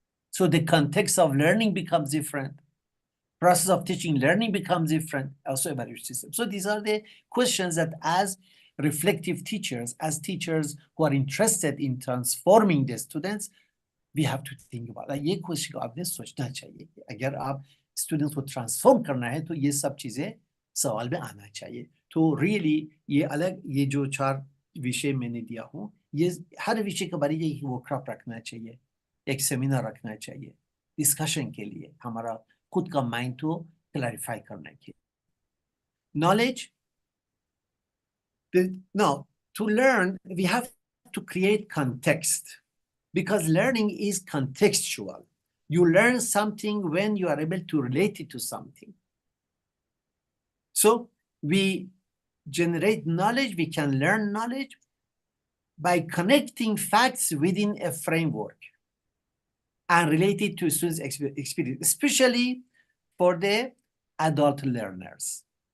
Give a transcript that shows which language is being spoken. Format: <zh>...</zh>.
<en>So the context of learning becomes different. Process of teaching learning becomes different, also evaluation system. So these are the questions that as reflective teachers, as teachers who are interested in transforming the students, we have to think about.</en> <hi>ये question को आपने सोचना चाहिए कि अगर आप students को transform करना है तो ये सब चीजें सवाल में आना चाहिए। तो रियली ये अलग, ये जो 4 विषय मैंने दिया हूँ, ये हर विषय के बारे में वर्कशॉप रखना चाहिए, एक सेमिनार रखना चाहिए डिस्कशन के लिए, हमारा खुद का माइंड को क्लैरिफाई करने के लिए।</hi> <en>Knowledge, no, to learn, we have to create context, because learning is contextual. You learn something when you are able to relate it to something. So we generate knowledge, we can learn knowledge by connecting facts within a framework and relate it to students' experience, especially for the adult learners.</en>